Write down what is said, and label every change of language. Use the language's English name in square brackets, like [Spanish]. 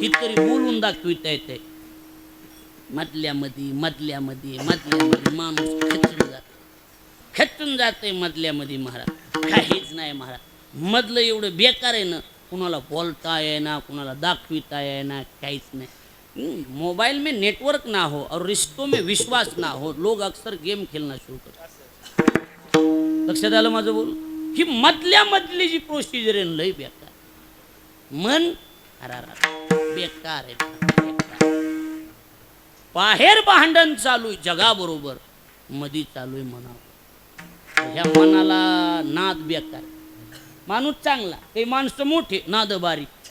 [Marathi] ही तरी बोलून दाखविता येते. मधल्यामध्ये माणूस खेचून जाते मधल्यामध्ये महाराज. काहीच नाही महाराज. मधलं एवढं बेकार आहे ना कुणाला बोलता येना कुणाला दाखविता येना [Hindi] काहीच नहीं। मोबाइल में नेटवर्क ना हो और रिश्तों में विश्वास ना हो लोग अक्सर गेम खेलना शुरू करते। [Marathi] लक्षात आलं माझं बोल? ही मधल्या मधली जी प्रोसिजर आहे लय बेकार. मन बेकार आहे, बेकार. बाहेर भांडण चालू आहे जगाबरोबर, मधी चालू आहे मनावर. ह्या मनाला नाद बेकार. माणूस चांगला, ते माणसं मोठे नाद बारीक.